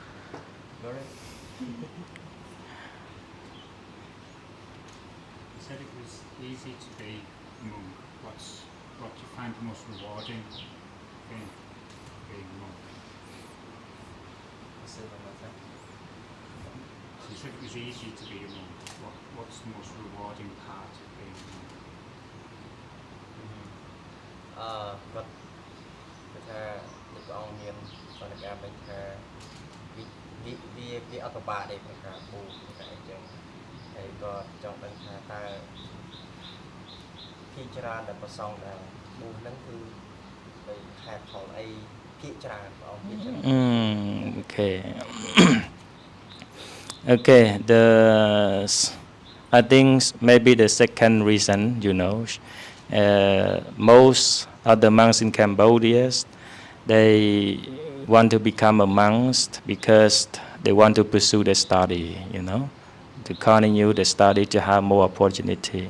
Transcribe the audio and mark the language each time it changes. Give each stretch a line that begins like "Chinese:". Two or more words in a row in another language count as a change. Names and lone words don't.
English: You said it was easy to be a monk. What do you find most rewarding in being a monk? So you said it was easy to be a monk. What's the most rewarding part of being a monk?
Khmer: គាត់ថាព្រះអង្គមានសន្និការវិញថាវាអត់ពិបាកទេក្នុងការបួសតែអញ្ចឹងហើយក៏ចង់ដឹងថាតើភាគច្រើនដែលប្រសងដែលបួសហ្នឹងគឺទៅខែផលអីភាគច្រើនព្រះអង្គភាគច្រើន
English: Okay. Okay, I think maybe the second reason, you know, most of the monks in Cambodia, they want to become a monks because they want to pursue their study, you know, to continue the study to have more opportunity.